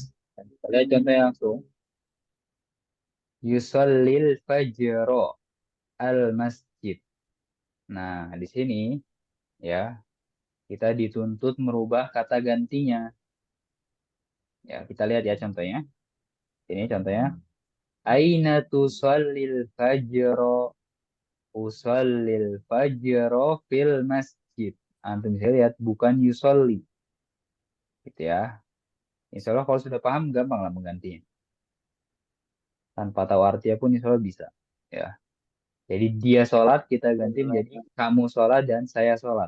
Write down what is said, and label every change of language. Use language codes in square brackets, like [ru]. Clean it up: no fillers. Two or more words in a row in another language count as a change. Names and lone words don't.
[id] Kita lihat contohnya langsung. [ar] يصلي الفجر المسجد. [id] Nah, di sini ya kita dituntut merubah kata gantinya. Ya, kita lihat ya contohnya. Ini contohnya. [ar] أين تصلي الفجر أصلي الفجر في المسجد. [id] Antum bisa lihat bukan yusolli. Gitu ya. [ar] إن شاء الله [id] kalau sudah paham gampang lah menggantinya. Tanpa tahu artinya pun [ar] إن شاء الله [id] bisa. Ya. Jadi dia sholat kita ganti menjadi kamu sholat dan saya sholat.